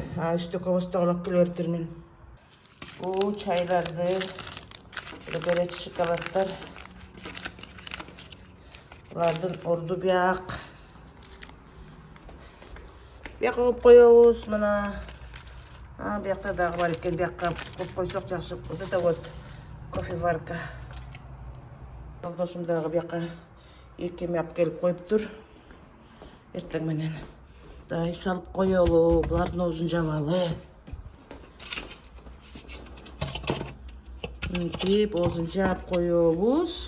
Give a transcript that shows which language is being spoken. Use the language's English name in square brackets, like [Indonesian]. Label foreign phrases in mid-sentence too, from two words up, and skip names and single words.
[Kyrgyz] Үстөккө бостогулап келиптирмин. Бул чайларды, [Russian] горячий шоколаддар. [Kyrgyz] Булардын орду бияк. Бияка коюп коебуз, мына. Биякта дагы бар экен, бияка коюп койсок жакшы. [Russian] Вот это вот кофеварка. [Kyrgyz] Жолдошум дагы бияка эки эме алып келип коюптур. Эртең менен. Дай салып коелу, булардын оозун жабалы. Мынтип оозун жаап коебуз.